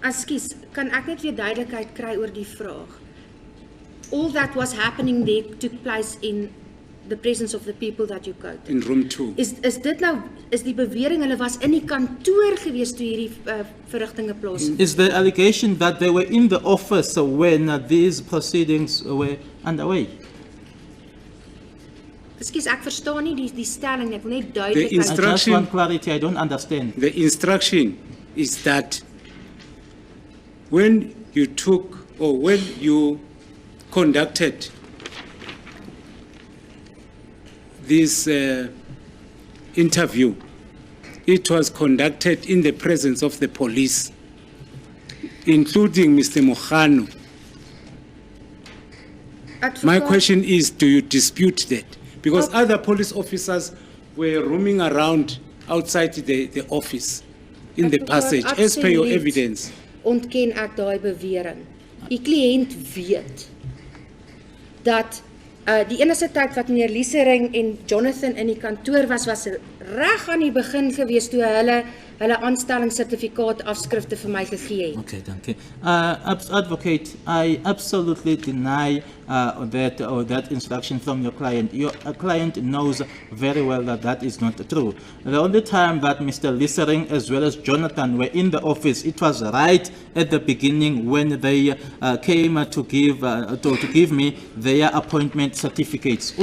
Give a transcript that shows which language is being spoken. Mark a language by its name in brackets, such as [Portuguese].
[Afrikaans] Ekskuus, kan ek net weer duidelikheid kry oor die vraag? [English] All that was happening there took place in the presence of the people that you quoted. In room 2. [Afrikaans] Is dit nou, is die bewering hulle was in die kantoor gewees toe hierdie verrigtinge plaasvind? [English] Is the allegation that they were in the office when these proceedings were underway? [Afrikaans] Ekskuus, ek verstaan nie die stelling, ek wil net [English] The [Afrikaans] duidelikheid. [English] I just instruction, want clarity, I don't understand. the instruction is that when you took or when you conducted this interview, it was conducted in the presence of the police, including Mr. Mkhano. My question is, do you dispute that? Because other police officers were roaming around outside the office in the passage, as per your evidence. [Afrikaans] Ontken ek daai bewering. Die kliënt weet dat die enigste tyd wat meneer Liesering en Jonathan in die kantoor was reg aan die begin gewees toe hulle aanstellingssertifikaat afskrifte vir my gegee het. [English] Okay, thank you. Advocate, I absolutely deny that instruction from your client. Your client knows very well that that is not true. The only time that Mr. Liesering as well as Jonathan were in the office, it was right at the beginning when they came to give me their appointment certificates.